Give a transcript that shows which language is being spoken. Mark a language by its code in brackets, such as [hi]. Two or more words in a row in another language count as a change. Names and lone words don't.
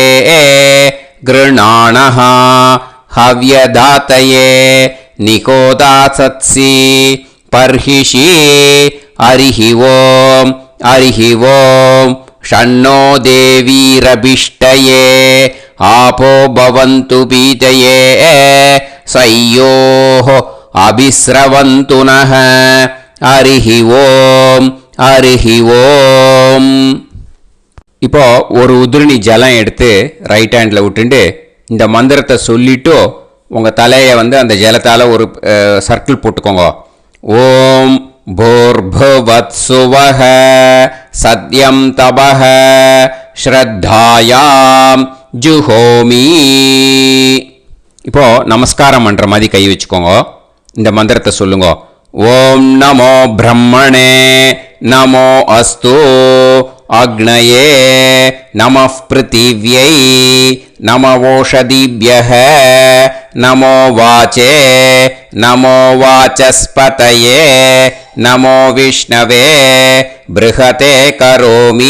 [sa] गृणाणः हव्यदातये निकोदासत्सि पर्हिषि हरिः ओम् षण्णो देवीरभिष्टये आपो भवन्तु पीतये सयोः अभिस्रवन्तु नः हरिः ओम् [ta] இப்போ ஒரு உதிரணி ஜலம் எடுத்து [en] right handil [ta] விட்டுண்டு இந்த மந்திரத்தை சொல்லிட்டு உங்கள் தலையை வந்து அந்த ஜலத்தால் ஒரு சர்க்கிள் போட்டுக்கோங்க. [sa] ஓம் भूर्भुवत्सुवः सत्यं तपः श्रद्धायां जुहोमि. [ta] இப்போ நமஸ்காரம் பண்ற மாதிரி கை வச்சுக்கோங்க. இந்த மந்திரத்தை சொல்லுங்க. [sa] ॐ नमो ब्रह्मणे नमो अस्तु अग्नये नमः पृथिव्यै नमओषधीभ्यः नमो वाचे नमो वाचस्पतये नमो विष्णवे बृहते करोमि.